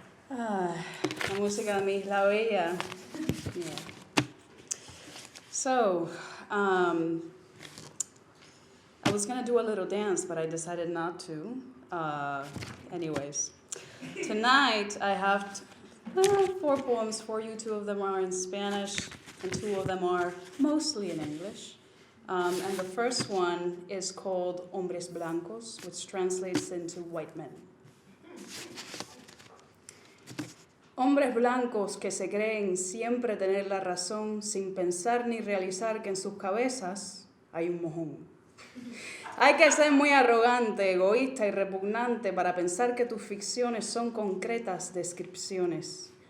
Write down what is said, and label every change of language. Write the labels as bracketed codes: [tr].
[es] La música de mi Isla Bella. [en] Yeah. So, I was going to do a little dance, but I decided not to. Anyways, tonight I have 4 poems for you. 2 of them are in Spanish, and 2 of them are mostly in English. And the first one is called Hombres Blancos, which translates into white men. [es] Hombres blancos que se creen siempre tener la razón sin pensar ni realizar que en sus cabezas hay un mojón. Hay que ser muy arrogante, egoísta y repugnante para pensar que tus ficciones son concretas descripciones.